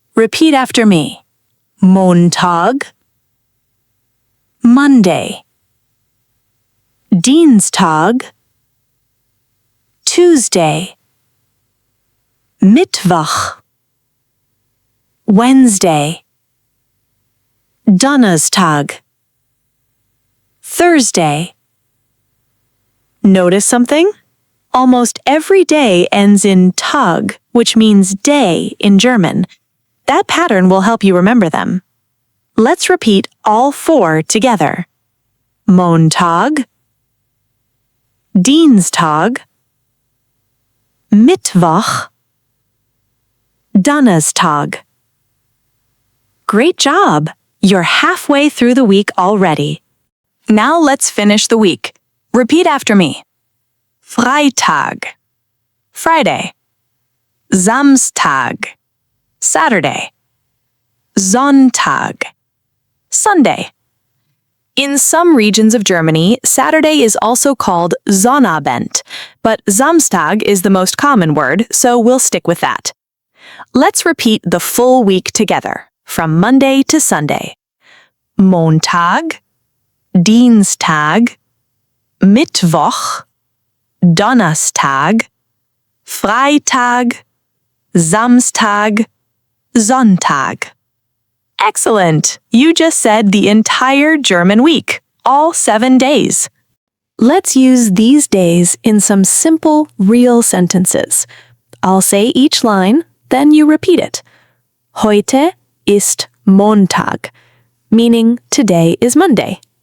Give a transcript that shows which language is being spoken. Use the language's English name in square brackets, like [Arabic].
[English] Repeat after me. Montag, Monday, Dienstag, Tuesday, Mittwoch, Wednesday, Donnerstag, Thursday. Notice something? Almost every day ends in Tag, which means day in German. That pattern will help you remember them. Let's repeat all four together. [German] Montag, Dienstag, Mittwoch, Donnerstag. [English] Great job! You're halfway through the week already. Now let's finish the week. Repeat after me. Freitag, Friday. Samstag, Saturday. Sonntag, Sunday. In some regions of Germany, Saturday is also called Sonnabend, but Samstag is the most common word, so we'll stick with that. Let's repeat the full week together, from Monday to Sunday. [German] Montag, Dienstag, Mittwoch, Donnerstag, Freitag, Samstag, Sonntag. [English] Excellent! You just said the entire German week, all 7 days. Let's use these days in some simple, real sentences. I'll say each line, then you repeat it. [German] Heute ist Montag, [English] meaning today is Monday.